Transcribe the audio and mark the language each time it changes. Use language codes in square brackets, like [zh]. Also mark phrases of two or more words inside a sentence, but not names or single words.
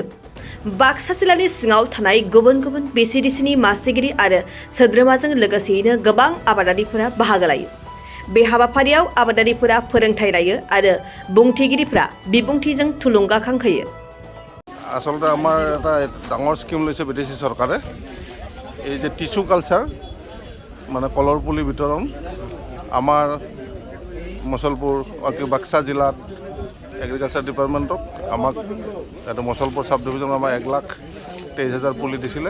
[brx] बाक्सा जिल्लानि सिङाव थानाय गुबुन गुबुन BCDCनि मासिगिरि आरो सोद्रोमाजों लोगोसेयैनो गोबां आबादारिफोरा बाहागो लायो। बे हाबाफारियाव आबादारिफोरा फोरोंथाय लायो आरो बुंथिगिरिफोरा बिबुंथिजों थुलुंगाखां होयो। [as] আচলতে আমাৰ এটা ডাঙৰ স্কিম লৈছে BTC চৰকাৰে। এই যে [en] tissue culture [as] মানে কলৰ পুলি বিতৰণ আমাৰ মসলপুৰ বাক্সা জিলাত [en] agriculture department [as] আমাক এটা মসলপুৰ [en] sub division [as] আমাক 1,23,000 পুলি দিছিলে।